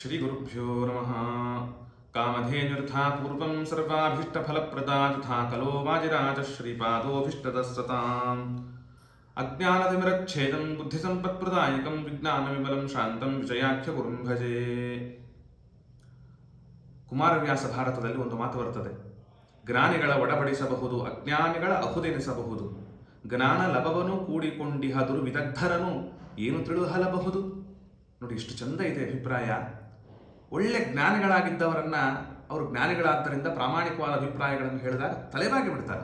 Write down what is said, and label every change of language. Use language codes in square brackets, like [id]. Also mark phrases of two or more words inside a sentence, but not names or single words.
[sa] श्रीगुरुभ्यो नमः। कामधेनुर्था पूर्वं सर्वाभीष्टफलप्रदा तथा कलो वाजिराजः श्रीपादोऽभीष्टदस्सताम्। अज्ञानतिमिरच्छेदं बुद्धिसम्पत्प्रदायकं विज्ञानविमलं शान्तं ವಿಜಯಾಖ್ಯಗುರುಂ ಭಜೆ. [kn] ಕುಮಾರವ್ಯಾಸ ಭಾರತದಲ್ಲಿ ಒಂದು ಮಾತು ಬರ್ತದೆ. ಜ್ಞಾನಿಗಳ ಒಡಬಡಿಸಬಹುದು, ಅಜ್ಞಾನಿಗಳ ಅಹುದೆನಿಸಬಹುದು. ಜ್ಞಾನ ಲಭವನು ಕೂಡಿಕೊಂಡಿಹ ದುರ್ವಿದಗ್ಧರನು ಏನು ತಿಳಿದುಹಲಬಹುದು. ನೋಡಿ, ಇಷ್ಟು ಚಂದ ಇದೆ ಅಭಿಪ್ರಾಯ. ಒಳ್ಳೆ ಜ್ಞಾನಿಗಳಾಗಿದ್ದವರನ್ನ ಅವರು ಜ್ಞಾನಿಗಳಾದ್ದರಿಂದ ಪ್ರಾಮಾಣಿಕವಾದ ಅಭಿಪ್ರಾಯಗಳನ್ನು ಹೇಳಿದಾಗ ತಲೆಬಾಗಿ ಬಿಡ್ತಾರೆ.